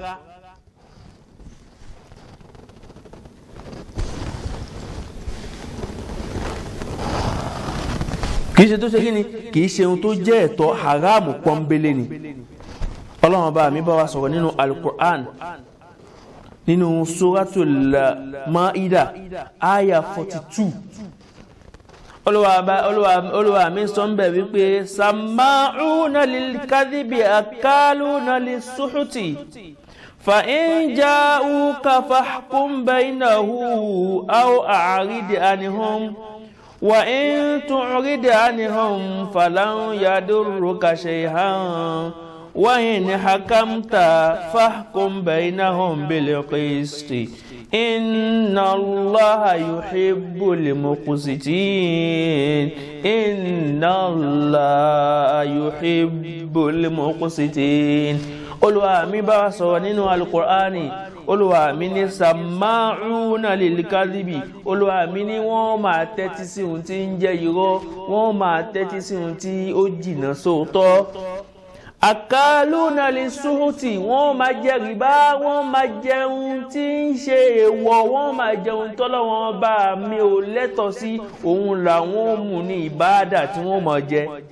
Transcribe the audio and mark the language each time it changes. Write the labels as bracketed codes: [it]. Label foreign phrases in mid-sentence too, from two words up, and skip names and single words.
[yo] kìí ṣe tó ṣe kíni kìí ṣe ohun tó jẹ́ ẹ̀tọ́ haramu pọ́nbélé ni. Ọlọ́run ọba mi bá wa sọ̀rọ̀ nínú Al-Qur'an nínú suratul Maida aya 42 Olúwa mi sọ ń bẹ̀ wípé [ar] سماعون للكذب أكالون للسحت فإن جاءوك فاحكم بينهم أو أعرض عنهم وإن تعرض عنهم فلن يضروك شيئا وإن حكمت فاحكم بينهم بالقسط إن الله يحب المقسطين [yo] Olúwa mi bá sọ nínú Al-Qur'ani Olúwa mi ní [ar] سماعون للكذب [yo] Olúwa mi ní wọ́n máa tẹ́tí sí ohun tí ń jẹ́ irọ́ wọ́n máa tẹ́tí sí ohun tí ó jìnnà sóòótọ́ [ar] أكالون للسحت [yo] wọ́n máa jẹ rìbá wọ́n máa jẹun tí ń ṣe èèwọ̀ wọ́n máa jẹun tọ́lọ́wọ́n bá mi ò lẹ́tọ̀ọ́ sí òun làwọn mú ní ìbáàdà tí wọ́n máa jẹ